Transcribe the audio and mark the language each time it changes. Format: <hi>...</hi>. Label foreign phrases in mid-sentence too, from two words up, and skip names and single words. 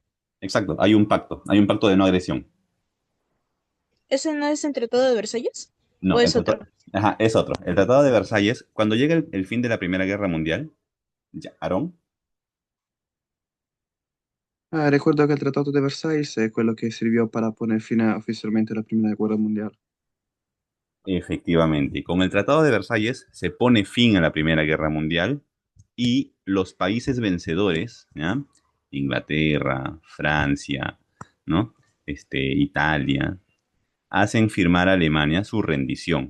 <es>Exacto, hay un pacto de no agresión. ¿Ese no es el Tratado de Versalles? No, ¿O es otro? ajá, es otro. El Tratado de Versalles, cuando llega el fin de la Primera Guerra Mundial, ya, Aarón,</es> <it>Recuerdo che il Trattato di Versailles è quello che</it> <es>sirvió para poner fin</es> <it>ufficialmente alla Prima Guerra Mondiale.</it> <es>efectivamente, con el Tratado de Versalles se pone fin a la Primera Guerra Mundial y los países vencedores, ¿ya? Inglaterra, Francia, ¿no? Italia, hacen firmar a Alemania su rendición.</es>